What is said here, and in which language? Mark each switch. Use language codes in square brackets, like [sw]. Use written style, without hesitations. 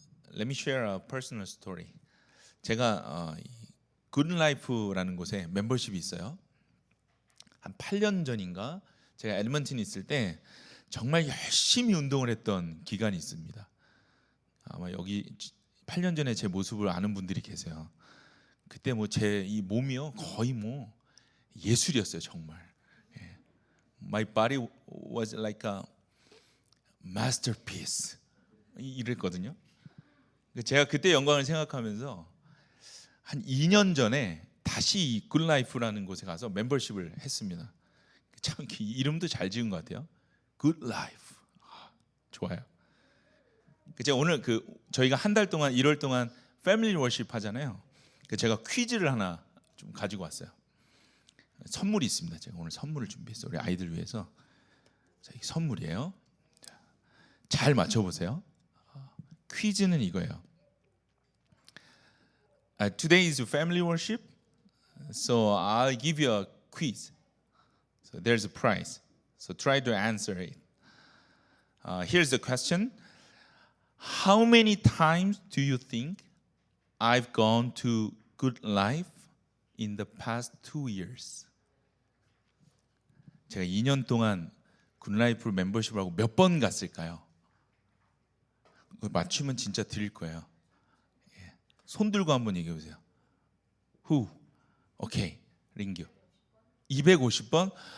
[en] Let me share a personal story. [ko] 제가 굿라이프라는 곳에 멤버십이 있어요. 한 8년 전인가 제가 에드먼튼에 있을 때 정말 열심히 운동을 했던 기간이 있습니다. 아마 여기 8년 전에 제 모습을 아는 분들이 계세요. 그때 뭐 제 이 몸이요 거의 뭐 예술이었어요, 정말. 예. [en] My body was like a masterpiece. [ko] 이랬거든요. 제가 그때 영광을 생각하면서 한 2년 전에 다시 이 굿라이프라는 곳에 가서 멤버십을 했습니다. 참 이름도 잘 지은 것 같아요. 굿라이프. 좋아요. 제가 오늘 저희가 한 달 동안 1월 동안 패밀리 워십 하잖아요. 제가 퀴즈를 하나 좀 가지고 왔어요. 선물이 있습니다. 제가 오늘 선물을 준비했어요. 우리 아이들 위해서. 자, 이 선물이에요. 잘 맞춰보세요. 퀴즈는 이거예요. [en] Today is family worship, so I'll give you a quiz. So there's a prize. So try to answer it. Here's the question. How many times do you think I've gone to Good Life in the past 2 years? [ko] 제가 2년 동안 굿라이프 멤버십을 하고 몇 번 갔을까요? 맞추면 진짜 드릴 거예요. 손 들고 한번 얘기해 보세요. [en] Who? 오케이. [ko] 링규. 250번?